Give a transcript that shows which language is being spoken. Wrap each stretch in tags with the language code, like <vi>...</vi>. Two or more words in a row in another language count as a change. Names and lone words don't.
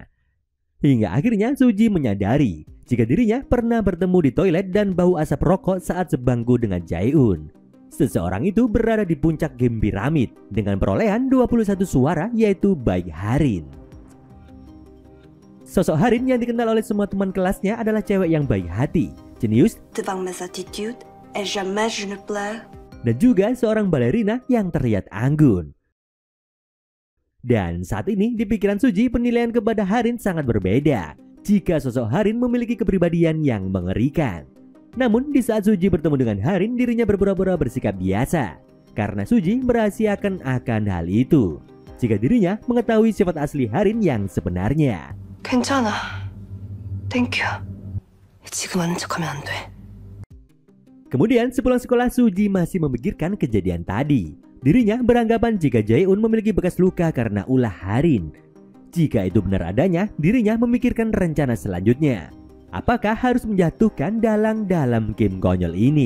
<id>Hingga akhirnya Suji menyadari jika dirinya pernah bertemu di toilet dan bau asap rokok saat sebangku dengan Jae-un. Seseorang itu berada di puncak game piramid dengan perolehan 21 suara, yaitu Baik Harin. Sosok Harin yang dikenal oleh semua teman kelasnya adalah cewek yang baik hati, jenius,</id> <fr>Devant mes attitudes, et jamais je ne pleure.</fr> <id>dan juga seorang balerina yang terlihat anggun. Dan saat ini di pikiran Suji, penilaian kepada Harin sangat berbeda jika sosok Harin memiliki kepribadian yang mengerikan. Namun di saat Suji bertemu dengan Harin, dirinya berpura-pura bersikap biasa karena Suji merahasiakan akan hal itu jika dirinya mengetahui sifat asli Harin yang sebenarnya.</id> <ko>괜찮아.</ko> <en>Thank you.</en> <ko>지금 아는 척하면 안 돼.</ko> <id>Kemudian sepulang sekolah, Suji masih memikirkan kejadian tadi. Dirinya beranggapan jika Jae-un memiliki bekas luka karena ulah Harin. Jika itu benar adanya, dirinya memikirkan rencana selanjutnya. Apakah harus menjatuhkan dalang dalam game konyol ini?</id>